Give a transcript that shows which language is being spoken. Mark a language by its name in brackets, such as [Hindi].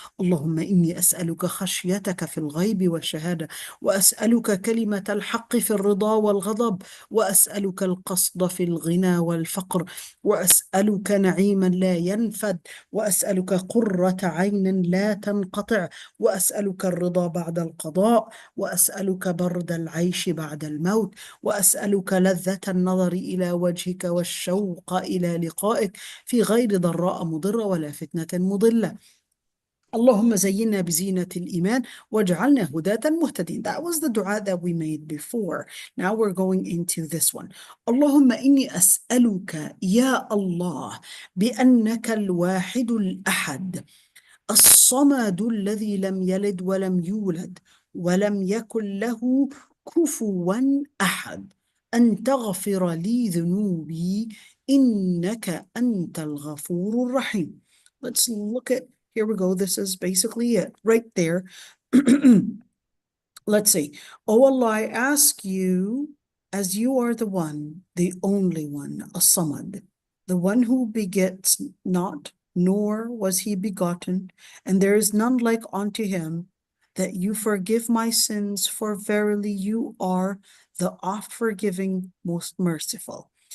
[Arabic] Allahumma inni as'aluka khashyataka fi al-ghayb wa shahada wa as'aluka kalimata al-haqq fi al-rida wal-ghadab wa as'aluka al-qasda fi al-ghina wal-faqr وأسألك نعيما لا ينفد وأسألك قرة عين لا تنقطع وأسألك الرضا بعد القضاء وأسألك برد العيش بعد الموت وأسألك لذة النظر إلى وجهك والشوق إلى لقائك في غير ضراء مضرة ولا فتنة مضلة. اللهم زينا بزينة الإيمان واجعلنا هداة مهتدين. [English] That was the dua that we made before. Now we're going into this one. [Arabic] اللهم إني أسألك يا الله بأنك الواحد الأحد الصمد الذي لم يلد ولم يولد ولم يكن له كفوا أحد أن تغفر لي ذنوبي إنك أنت الغفور الرحيم. [English] Let's look at, here we go. This is basically it right there. Let's see. Oh Allah, I ask you, as you are the one, the only one, as-Samad, the one who begets not, nor was he begotten, and there is none like unto him, that you forgive my sins, for verily you are the oft-forgiving, most merciful.